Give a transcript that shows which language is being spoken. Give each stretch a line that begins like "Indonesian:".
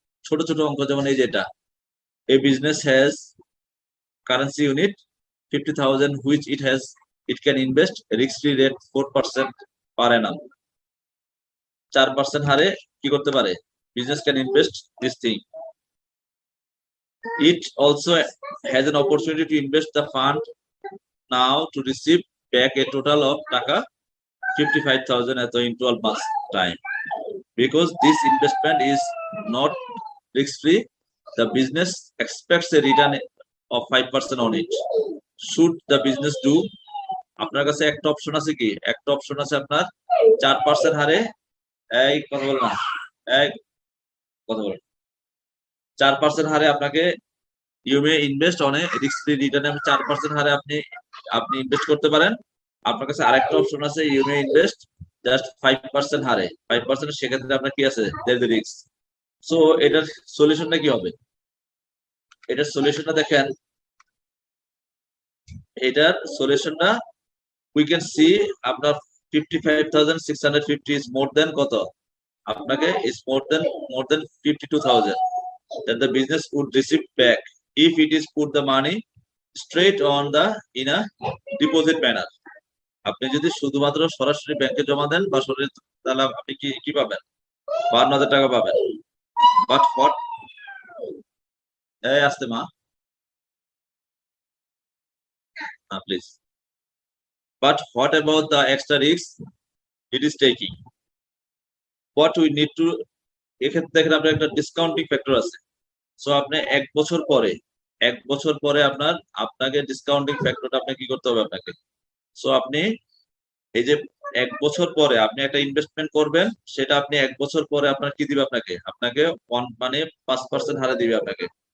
Bangla: ছোট ছোট অঙ্ক যেমন এই যেটা,
English: a business has currency unit 50,000 which it can invest risk free rate 4% per annum,
Bangla: 4% হারে কি করতে পারে,
English: business can invest this thing. It also has an opportunity to invest the fund now to receive back a total of taka 55,000 in 12 months time. Because this investment is not risk free, the business expects a return of 5% on it. Should the business do
Bangla: আপনার কাছে একটা option আছে কি, একটা option আছে আপনার 4% হারে, এই কথা বল না, এই কথা বল, 4% হারে আপনাকে
English: you may invest on a risk free রিটার্নে
Bangla: 4% হারে আপনি আপনি ইনভেস্ট করতে পারেন। আপনার কাছে আরেকটা অপশন আছে
English: you may invest just
Bangla: 5% হারে, 5%, সেক্ষেত্রে আপনার কি আছে,
English: There risk.
Bangla: সো এটার সলিউশনটা কি হবে, এটার সলিউশনটা
English: দেখেন, এটার সলিউশনটা উই ক্যান সি আপনার 55,650 ইজ মোর দেন কত, আপনাকে is more than 52,000 that the business would receive back if it is put the money straight on the in a deposit manner.
Bangla: আপনি যদি শুধুমাত্র সরাসরি ব্যাংকে জমা দেন বা সরাসরি, তাহলে আপনি কি কি পাবেন, 52,000 টাকা পাবেন।
English: but what,
Bangla: এই আসতে মা please,
English: but what about the extra risk it is taking? What we need to,
Bangla: এক্ষেত্রে দেখেন আপনার একটা ডিসকাউন্টিং ফ্যাক্টর আছে। সো আপনি 1 বছর পরে আপনাকে ডিসকাউন্টিং ফ্যাক্টরটা আপনি কি করতে হবে আপনাকে। সো আপনি এই যে 1 বছর পরে আপনি একটা ইনভেস্টমেন্ট করবেন, সেটা আপনি 1 বছর পরে আপনার কি দিবে, আপনাকে মানে 5% হারে দিবে আপনাকে।